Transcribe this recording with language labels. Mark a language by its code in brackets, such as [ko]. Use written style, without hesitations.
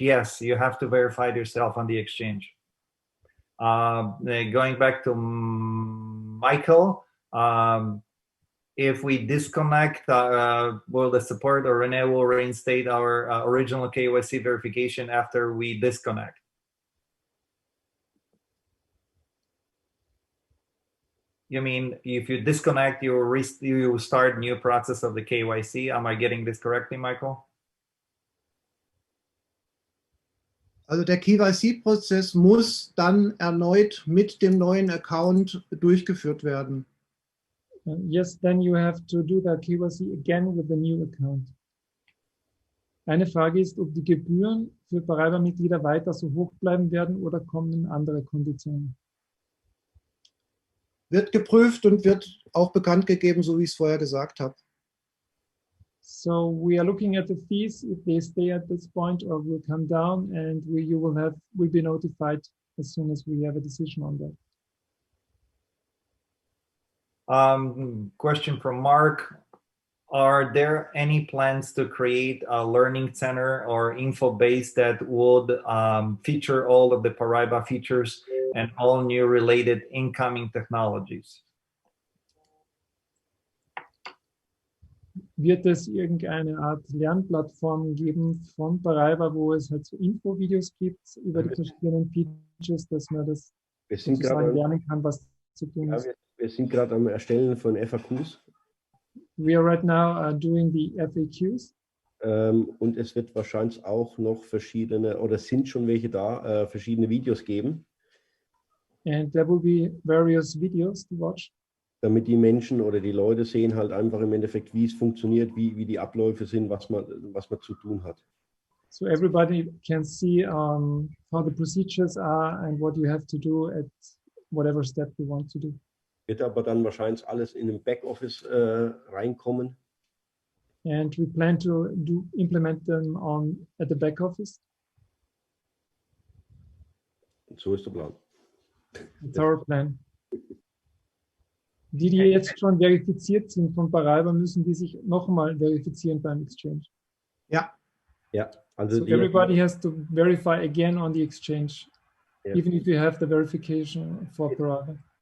[en] Yes, you have to verify yourself on the exchange. Going back to Michael, if we disconnect, will the support or Rene will reinstate our original KYC verification after we disconnect? You mean if you disconnect, you start new process of the KYC? Am I getting this correctly, Michael? [de] Also der KYC-Prozess muss dann erneut mit dem neuen Account durchgeführt werden. [en] Yes, then you have to do the KYC again with the new account. [de] Eine Frage ist, ob die Gebühren für Paraiba-Mitglieder weiter so hoch bleiben werden oder kommen andere Konditionen? Wird geprüft und wird auch bekannt gegeben, so wie ich es vorher gesagt habe. [en] So we are looking at the fees, if they stay at this point or will come down, and you will be notified as soon as we have a decision on that. Question from Mark. Are there any plans to create a learning center or info base that would feature all of the Paraiba features and all new related incoming technologies? [de] Wird es irgendeine Art Lernplattform geben von Paraiba, wo es halt so Infovideos gibt über die verschiedenen Features, dass man das sozusagen lernen kann, was zu tun ist? Wir sind gerade am Erstellen von FAQs. [en] We are right now doing the FAQs. [de] Und es wird wahrscheinlich auch noch verschiedene, oder sind schon welche da, verschiedene Videos geben. [en] And there will be various videos to watch. [de] Damit die Menschen oder die Leute sehen halt einfach im Endeffekt, wie es funktioniert, wie die Abläufe sind, was man zu tun hat. [en] So everybody can see how the procedures are and what you have to do at whatever step you want to do. [de] Wird aber dann wahrscheinlich alles in den Backoffice reinkommen. [en] And we plan to implement them at the back office. [de] Und so ist der Plan. [en] It's our plan. [de] Die jetzt schon verifiziert sind von Paraiba, müssen die sich nochmal verifizieren beim Exchange. Ja. Ja. Also [en] so everybody has to verify again on the exchange, even if you have the verification for Paraiba.